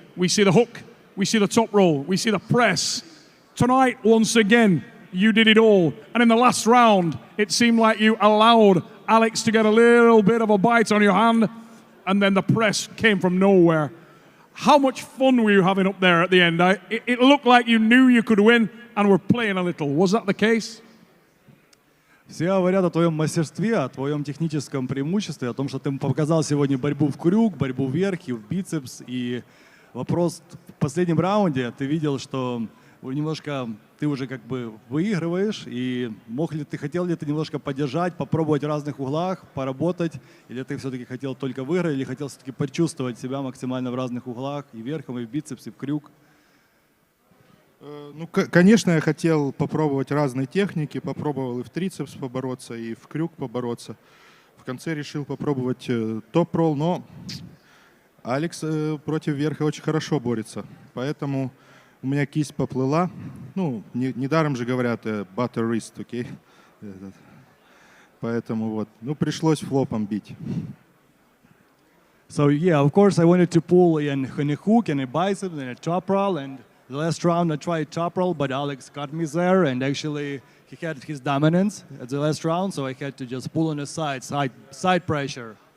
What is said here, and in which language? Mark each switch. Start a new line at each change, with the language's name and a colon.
English: We see the hook, we see the top roll, we see the press. Tonight, once again, you did it all. And in the last round, it seemed like you allowed Alex to get a little bit of a bite on your hand, and then the press came from nowhere. How much fun were you having up there at the end? It looked like you knew you could win and were playing a little. Was that the case?
Russian: Все говорят о твоем мастерстве, о твоем техническом преимуществе, о том, что ты показал сегодня борьбу в крюк, борьбу вверх и в бицепс. И вопрос в последнем раунде, ты видел, что немножко ты уже как бы выигрываешь, и хотел ли ты немножко поддержать, попробовать в разных углах, поработать, или ты все-таки хотел только выиграть, или хотел все-таки почувствовать себя максимально в разных углах, и верхом, и в бицепс, и в крюк? Ну, конечно, я хотел попробовать разные техники, попробовал и в трицепс побороться, и в крюк побороться. В конце решил попробовать топ-ролл, но Алекс против верха очень хорошо борется, поэтому у меня кисть поплыла. Ну, недаром же говорят
English: butter wrist,
Russian: окей? Поэтому вот, ну, пришлось флопом бить.
English: So yeah, of course I wanted to pull in a hook and a bicep and a top roll, and the last round I tried top roll, but Alex got me there, and actually he had his dominance at the last round, so I had to just pull on the side pressure.